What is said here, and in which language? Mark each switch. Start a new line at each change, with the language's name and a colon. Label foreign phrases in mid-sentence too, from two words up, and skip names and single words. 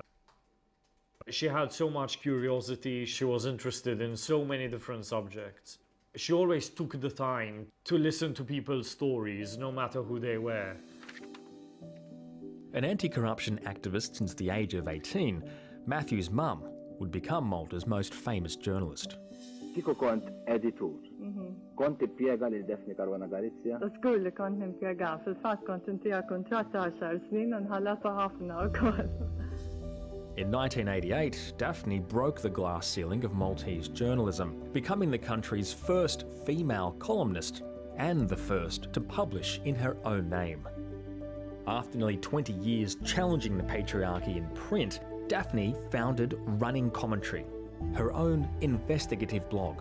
English: She had so much curiosity, she was interested in so many different subjects. She always took the time to listen to people's stories, no matter who they were. An anti-corruption activist since the age of 18, Matthew's mum would become Malta's most famous journalist.
Maltese: Kiko kont editur. Kont impjega lil Daphne Caruana Galizia. Żgur li kont nimpjega, fil-fatt kont intija kuntratt ta' 10 snin u nħallatha ħafna wkoll.
English: In 1988, Daphne broke the glass ceiling of Maltese journalism, becoming the country's first female columnist and the first to publish in her own name. After nearly 20 years challenging the patriarchy in print, Daphne founded Running Commentary, her own investigative blog.